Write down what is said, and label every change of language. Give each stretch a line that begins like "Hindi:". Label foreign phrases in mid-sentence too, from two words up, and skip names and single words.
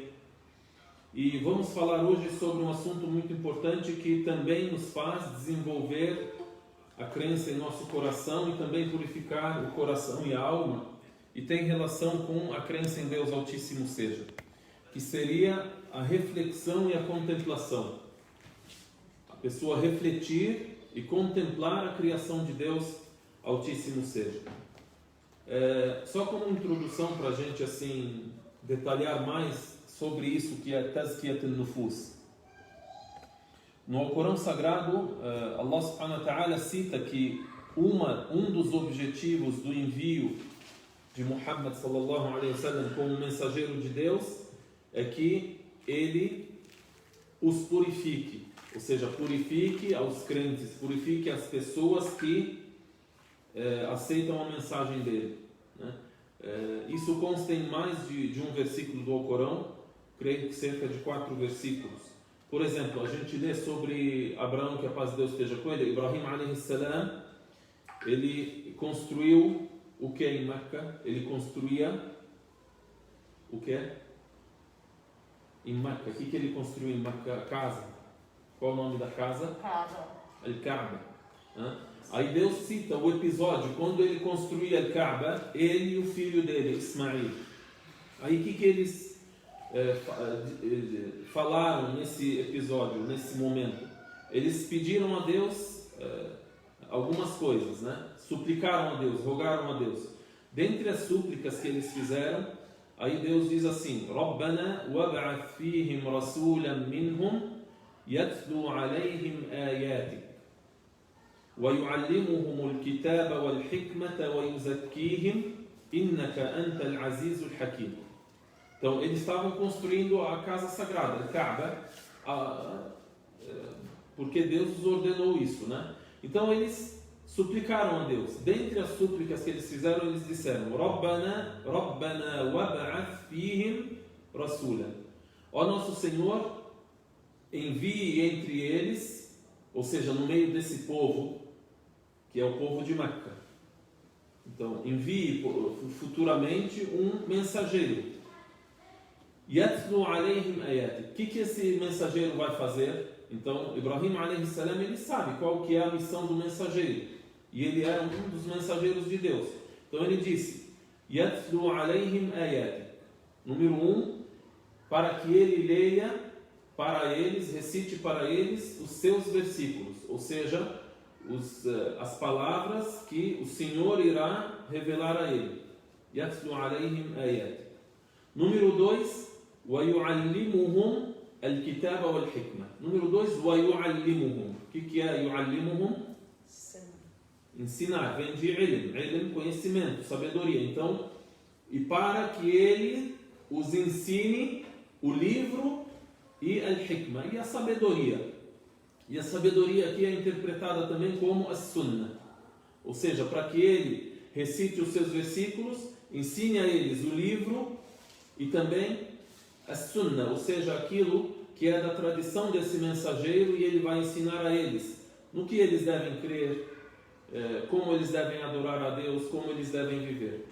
Portuguese: E vamos falar hoje sobre um assunto muito importante que também nos faz desenvolver a crença em nosso coração e também purificar o coração e a alma, e tem relação com a crença em Deus Altíssimo Seja, que seria a reflexão e a contemplação. A pessoa refletir e contemplar a criação de Deus Altíssimo Seja. Só como introdução para a gente assim detalhar mais sobre isso que é
Arabic: تزكية النفوس.
Portuguese: No Alcorão Sagrado,
Arabic: الله سبحانه وتعالى
Portuguese: cita que um dos objetivos do envio de Muhammad
Arabic: صلى الله عليه وسلم
Portuguese: como mensageiro de Deus é que ele os purifique, ou seja, purifique aos crentes, purifique as pessoas que aceitam a mensagem dele, né? Isso consta em mais de um versículo do Alcorão, creio que cerca de 4 versículos. Por exemplo, a gente lê sobre Abraão, que a paz de Deus esteja com ele.
Arabic: إبراهيم عليه السلام,
Portuguese: ele construiu o que em Meca? Ele construía o que? Em Meca. O que ele construiu em Meca? A casa. Qual o nome da casa? Al-Kaaba. Aí Deus cita o episódio quando ele construía Al-Kaaba, ele e o filho dele, Ismail. Aí o que eles falaram nesse episódio, nesse momento? Eles pediram a Deus algumas coisas, né? Suplicaram a Deus, rogaram a Deus. Dentre as súplicas que eles fizeram, aí Deus diz assim:
Arabic: ربنا وابعث فيهم رسولا منهم يتلو عليهم آياتك ويعلمهم الكتاب والحكمة ويزكيهم إنك أنت العزيز الحكيم.
Portuguese: Então, eles estavam construindo a casa sagrada, a Kaaba, porque Deus os ordenou isso, né? Então, eles suplicaram a Deus. Dentre as súplicas que eles fizeram, eles disseram:
Arabic: ربنا وابعث فيهم رسولا.
Portuguese: Ó nosso Senhor, envie entre eles, ou seja, no meio desse povo, que é o povo de Meca. Então, envie futuramente um mensageiro.
Arabic: يتلو عليهم آياتك.
Portuguese: O que esse mensageiro vai fazer? Então,
Arabic: إبراهيم عليه السلام,
Portuguese: ele sabe qual que é a missão do mensageiro. E ele era um dos mensageiros de Deus. Então ele disse:
Arabic: يتلو عليهم آياتك.
Portuguese: Número 1, para que ele leia para eles, recite para eles os seus versículos. Ou seja, as palavras que o Senhor irá revelar a ele.
Arabic: يتلو عليهم آياتك. Número 2, وَيُعَلِّمُهُمْ الْكِتَابَ وَالْحِكْمَةِ.
Portuguese: Número 2, وَيُعَلِّمُهُمْ. O que é يُعَلِّمُهُمْ? Ensinar. Vem de ilm. Ilm, conhecimento, sabedoria. Então, e para que ele os ensine o livro e al-hikmah, e a sabedoria. E a sabedoria aqui é interpretada também como a sunnah. Ou seja, para que ele recite os seus versículos, ensine a eles o livro e também a sunnah, ou seja, aquilo que é da tradição desse mensageiro, e ele vai ensinar a eles no que eles devem crer, como eles devem adorar a Deus, como eles devem viver.